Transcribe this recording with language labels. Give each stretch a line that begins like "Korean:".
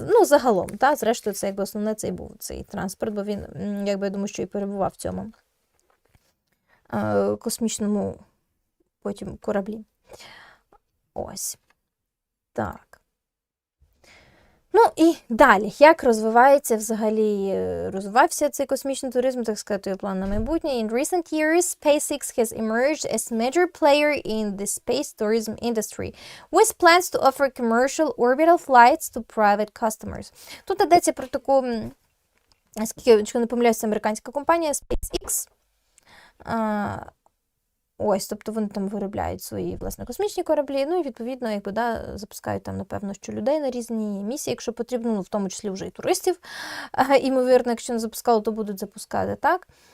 Ukrainian: Загалом, зрештою, це якби основне цей був цей транспорт, бо він, я думаю, що і перебував в цьому космічному потім кораблі. Ось. Так. І далі, як розвивався цей космічний туризм, так сказати, його план на майбутнє.
English: In recent years, SpaceX has emerged as major player in the space tourism industry, with plans to offer commercial orbital flights to private customers.
Ukrainian: Тут йдеться про таку, якщо не помиляюся, американська компанія SpaceX. Ось, тобто вони там виробляють свої, власне, космічні кораблі, і, відповідно, запускають там, напевно, що людей на різні місії, якщо потрібно, в тому числі вже і туристів, ймовірно, якщо не запускали, то будуть запускати, так?